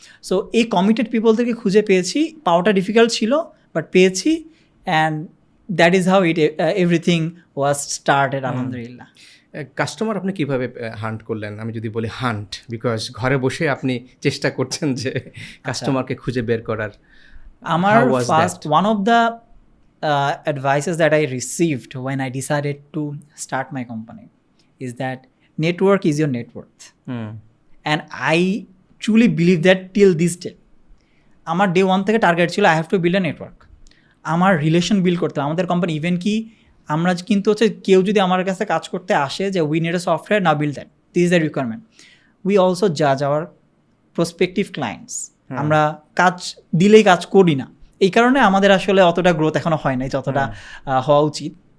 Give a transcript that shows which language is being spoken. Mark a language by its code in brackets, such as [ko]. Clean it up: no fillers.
[bn] So এই committed people থেকে খুঁজে পেয়েছি, পাওয়াটা ডিফিকাল্ট ছিল বাট পেয়েছি, [en] and that is how it everything was started [bn] আলহামদুলিল্লাহ। কাস্টমার আপনি কিভাবে হান্ট করলেন? আমি যদি বলি হান্ট, বিকজ ঘরে বসে আপনি চেষ্টা করছেন যে কাস্টমারকে খুঁজে বের করার। [en] আমার first one of the advices that I received when I decided to start my company is that network is your net worth. And I truly believe that till this day. [bn] আমার ডে ওয়ান থেকে target ছিল [en] I have to build a network. [bn] আমার relation build করতে হবে। আমাদের company even কি আমরা কিন্তু হচ্ছে কেউ যদি আমার কাছে কাজ করতে আসে যে [en] We need a software, না build that, this is the requirement. We also জাজ hour prospective clients. [bn] আমরা কাজ দিলেই কাজ করি না, এই কারণে আমাদের আসলে অতটা গ্রোথ এখনও হয় নাই যতটা হওয়া উচিত।